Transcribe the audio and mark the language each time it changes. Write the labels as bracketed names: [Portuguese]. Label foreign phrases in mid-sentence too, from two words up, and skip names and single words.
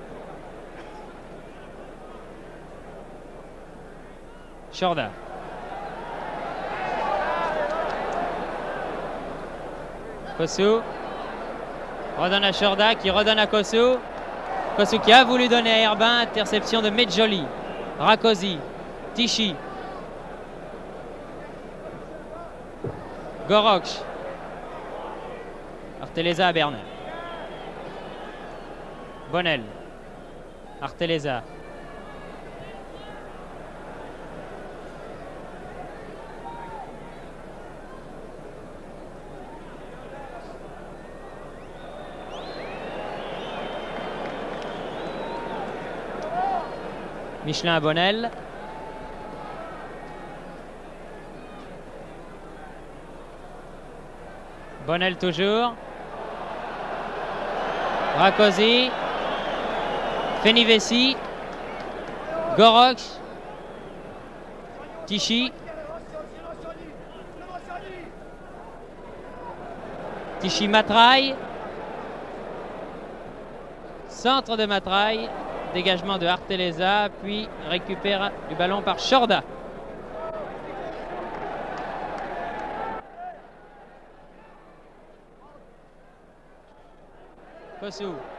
[French] Chorda. Kosu. Redonne à Chorda qui redonne à Kossou. Kossou qui a voulu donner à Herbin. Interception de Medjoli. Rakosi. Tichy. Goroch. Arteleza à Bernard. Bonnel. Arteleza. Michelin à Bonnel. Bonnel toujours. Rakosi. Fenivesi. Goroch. Tichy. Tichy Matraille. Centre de Matraille. Dégagement de Arteleza, puis récupère du ballon par Chorda. Kossou.